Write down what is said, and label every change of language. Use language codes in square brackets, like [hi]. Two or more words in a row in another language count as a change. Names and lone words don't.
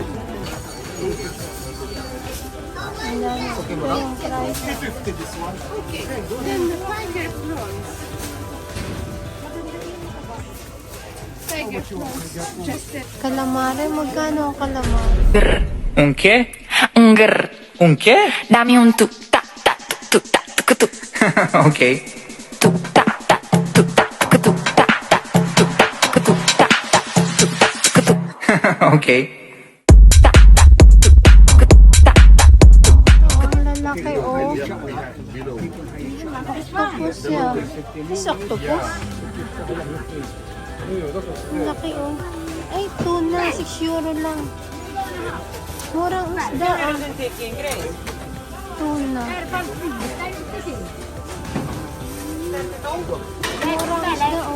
[tl] Ayan, ito yung price. Calamari, magkano ang calamari? [es] Un qué? Un qué? Dame un tuk tak tak tuk tak tuk tuk Ok. tuk tak tak tuk tak tuk tuk tak tak tuk tak tuk tuk tak tak tuk tak tuk tuk Ok. tak tak tuk tak tuk tak tak tuk [tl] Oh, ang lalaki, oh. Octopus siya. [en] Is octopus? [tl] Ang laki, oh. Ay, tuna. 6 euro lang. Murang isda, ah. Tuna. Murang isda, oh.